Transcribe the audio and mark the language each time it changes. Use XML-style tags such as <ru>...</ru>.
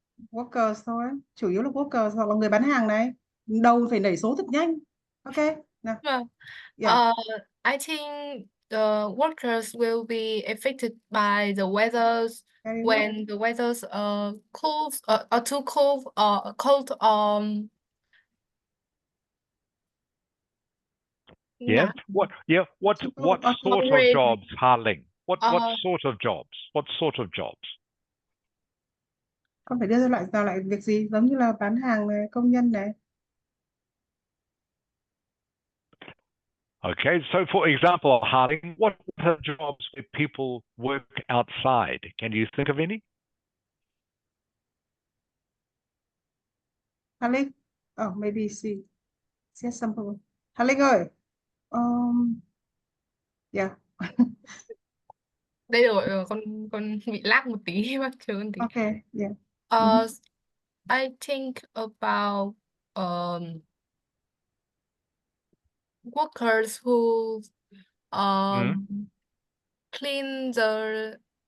<vi>Workers thôi, chủ yếu là workers hoặc là người bán hàng này. Đầu phải nảy số thật nhanh.</vi> <en>Ok, nào. Yeah. I think the workers will be affected by the weathers Very good. when the weather's cool or too cold or cold Yeah. What sort of rain. jobs, Harling? What Uh, sort of jobs? What sort of jobs?</en> <vi>Con phải đưa ra lại việc gì? Giống như là bán hàng này, công nhân này.</vi> <en>Okay, so for example, Harling, what are jobs where people work outside? Can you think of any? Hà Linh. Oh, maybe she has some. Hà Linh ơi. Yeah.</en> <vi>đây rồi con bị lag một tí bác chờ con tí.</vi> <en>Okay, yeah. I think about workers who clean the</en>